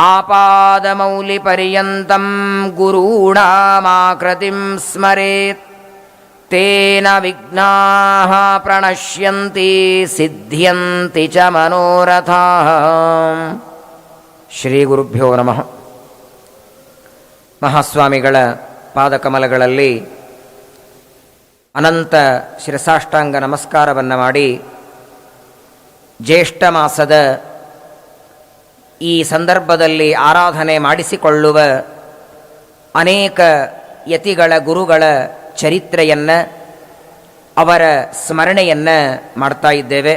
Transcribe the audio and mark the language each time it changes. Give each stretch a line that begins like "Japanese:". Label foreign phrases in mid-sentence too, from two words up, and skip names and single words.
Sanskrit: ಆಪಾದಮೌಲಿಪರ್ಯಂತಂ ಗುರೂಣಾಮಾಕೃತಿಂ ಸ್ಮರೇತ್ ತೇನ ವಿಘ್ನಾಃ ಪ್ರಣಶ್ಯಂತಿ ಸಿದ್ಧ್ಯಂತಿ ಚ ಮನೋರಥಾಃ. ಶ್ರೀ ಗುರುಭ್ಯೋ ನಮಃ.
Kannada: ಮಹಾಸ್ವಾಮಿಗಳ ಪಾದಕಮಲಗಳಲ್ಲಿ ಅನಂತ ಶಿರಸಾಷ್ಟಾಂಗ ನಮಸ್ಕಾರವನ್ನು ಮಾಡಿ ಜ್ಯೇಷ್ಠ ಮಾಸದ ಈ ಸಂದರ್ಭದಲ್ಲಿ ಆರಾಧನೆ ಮಾಡಿಸಿಕೊಳ್ಳುವ ಅನೇಕ ಯತಿಗಳ ಗುರುಗಳ ಚರಿತ್ರೆಯನ್ನು, ಅವರ ಸ್ಮರಣೆಯನ್ನು ಮಾಡ್ತಾ ಇದ್ದೇವೆ.